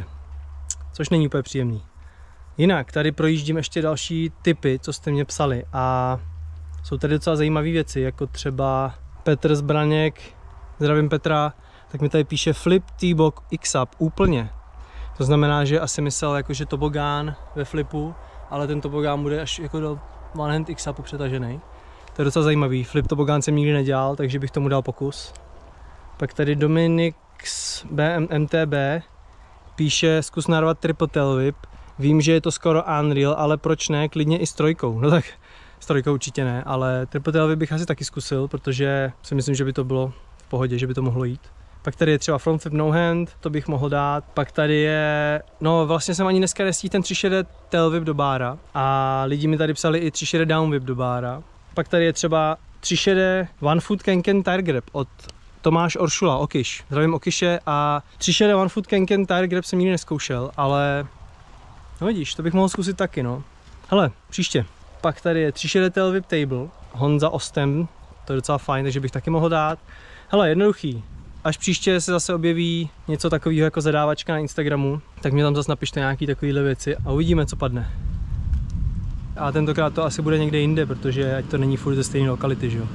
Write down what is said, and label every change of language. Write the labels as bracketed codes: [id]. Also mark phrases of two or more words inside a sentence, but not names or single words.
[cs] Což není úplně příjemný. Jinak, tady projíždím ještě další tipy, co jste mě psali a jsou tady docela zajímavé věci, jako třeba Petr Zbraněk, zdravím Petra, tak mi tady píše [en] Flip T-Box X-Up [cs] úplně. To znamená, že asi myslel jakože tobogán ve flipu, ale ten tobogán bude až jako do [en] one hand X-Upu [cs] přetažený. To je docela zajímavý, flip tobogán jsem nikdy nedělal, takže bych tomu dal pokus. Pak tady Dominix BMTB píše, zkus narvat [en] triple tail whip. [cs] Vím, že je to skoro unreal, ale proč ne, klidně i s trojkou. No tak s trojkou určitě ne, ale [en] triple tail whip [cs] bych asi taky zkusil, protože si myslím, že by to bylo v pohodě, že by to mohlo jít. Pak tady je třeba [en] front flip no hand, [cs] to bych mohl dát. Pak tady je, no vlastně jsem ani dneska nestihl ten [en] 3 shade tail whip [cs] do bára a lidi mi tady psali i [en] 3 shade down whip [cs] do bára. Pak tady je třeba [en] 3 shade one foot kenken tire grab [cs] od Tomáš Oršula, Okyš. Zdravím Okyše a [en] 3 shade one foot kenken tire grab [cs] jsem nikdy neskoušel, ale no vidíš, to bych mohl zkusit taky, no. Hele, příště. Pak tady je [en] 3 shade tail whip table, [cs] Honza Ostem, to je docela fajn, takže bych taky mohl dát. Hele, jednoduchý. Až příště se zase objeví něco takového jako zadávačka na Instagramu, tak mě tam zase napište nějaký takovýhle věci a uvidíme, co padne. A tentokrát to asi bude někde jinde, protože ať to není furt ze stejné lokality, že jo.